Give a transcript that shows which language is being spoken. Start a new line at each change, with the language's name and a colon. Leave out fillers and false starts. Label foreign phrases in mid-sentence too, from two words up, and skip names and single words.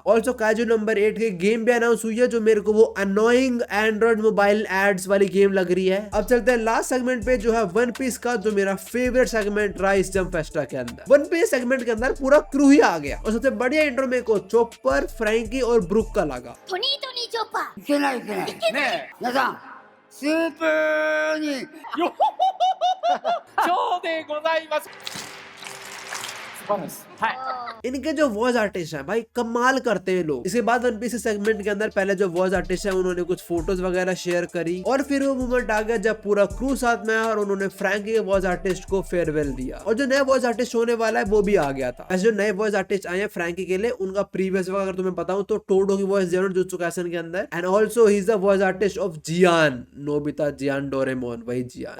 Hindi: ऑल्सो काइजू नंबर 8 की गेम भी अनाउंस हुई है जो मेरे को वो
English: annoying Android mobile ads
Hindi: वाली गेम लग रही है। अब चलते हैं
English: last segment
Hindi: पे जो है वन पीस का, जो मेरा फेवरेट सेगमेंट रहा इस जंप फेस्टा के अंदर। वन पीस सेगमेंट के अंदर पूरा क्रू ही आ गया और सबसे बढ़िया इंट्रो मेरे को चॉपर, फ्रैंकी और ब्रुक का लगा।
Japanese: トニートニーチョッパーいけないいけない。ねえ、皆さん、スープに。超でございます。素晴らしい。はい。
Hindi: इनके जो
English: voice artist
Hindi: हैं भाई कमाल करते हैं लोग। इसके बाद वन पीस सेगमेंट के अंदर पहले जो
English: voice artist
Hindi: है उन्होंने कुछ फोटोज वगैरह शेयर करी और फिर वो मूवमेंट आ गया जब पूरा क्रू साथ में आया और उन्होंने फ्रैंकी के
English: voice artist
Hindi: को फेयरवेल दिया और जो नया
English: voice artist
Hindi: होने वाला है वो भी आ गया था। ऐसे जो नए
English: voice artist
Hindi: आए हैं फ्रैंकी के लिए उनका प्रीवियस अगर तुम्हें बताऊं तो टोडो की वॉइस जरूर जुत्सु काइसेन के अंदर
English: and also he is the voice artist of Gian,
Hindi: नोबिता जियान डोरेमोन, वही जियान।